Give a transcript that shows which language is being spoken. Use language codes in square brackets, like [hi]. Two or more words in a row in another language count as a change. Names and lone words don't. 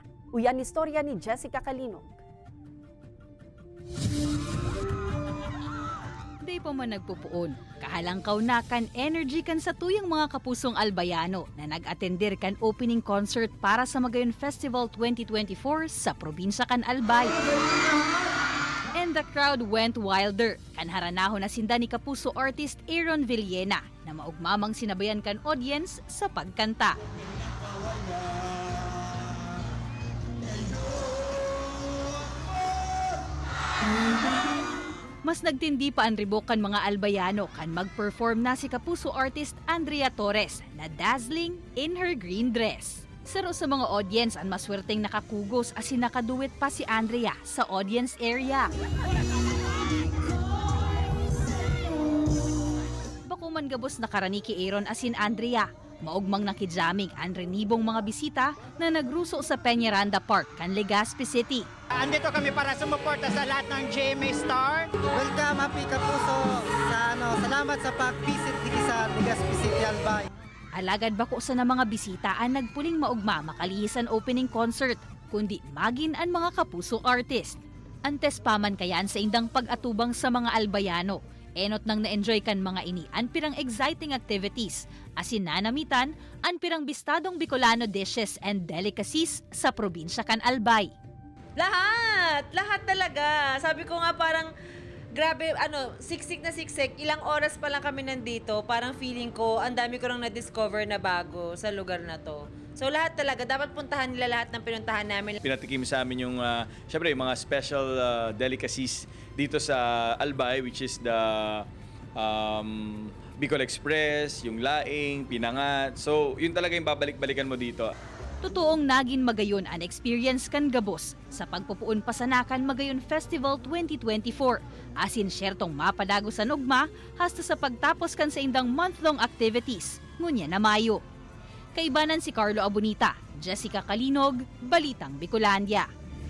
[bik] Uyan istorya ni Jessica Calinog. Day pa man nagpupuon, kahalangkaw na kan energy kan sa tuyang mga kapusong Albayano na nag-atender kan opening concert para sa Magayon Festival 2024 sa probinsya kan Albay. [en] And the crowd went wilder [bik] kan haranahon na sinda ni kapuso artist Aaron Villena na maugmamang sinabayan kan audience sa pagkanta. Mas nagtindi pa ang ribokan mga Albayano kan mag-perform na si kapuso artist Andrea Torres na [en] dazzling in her green dress. [bik] Saro sa mga audience ang maswerteng nakakugos asin nakaduet pa si Andrea sa audience area. Bakuman gabos nakarani ki Aaron asin Andrea. Maugmang nakijaming ang renibong mga bisita na nagruso sa Peñaranda Park kan Legazpi City. [tl] Andito kami para sumuporta sa lahat ng GMA Star. Welcome, happy kapuso. Salamat sa pag-visit dito sa Legazpi City, Albay. [bik] Alagad bako sa na mga bisita ang nagpuling maugma makalihisan opening concert, kundi magin ang mga kapuso artist. Antes paman kayan sa indang pag-atubang sa mga Albayano. Enot nang na-enjoy kan mga ini ang pirang [en] exciting activities, [bik] asin nanamitan ang pirang bistadong Bicolano [en] dishes and delicacies [bik] sa probinsya kan Albay. [tl] Lahat talaga. Sabi ko nga parang grabe, siksik na siksik. Ilang oras pa lang kami nandito, parang feeling ko ang dami ko nang na-discover na bago sa lugar na to. So lahat talaga, dapat puntahan nila lahat ng pinuntahan namin. Pinatikim sa amin yung, syempre, yung mga [en] special delicacies [tl] dito sa Albay, which is the Bicol Express, yung laing, pinangat. So yun talaga yung babalik-balikan mo dito. [bik] Totoong naging magayon ang experience kan gabos sa pagpupuon pasanakan Magayon Festival 2024. Asin syertong mapadago sa nugma hasta sa pagtapos kan sa indang [en] month-long activities, [bik] ngunya na Mayo. Kaibanan si Carlo Abunita, Jessica Calinog, Balitang Bicolandia.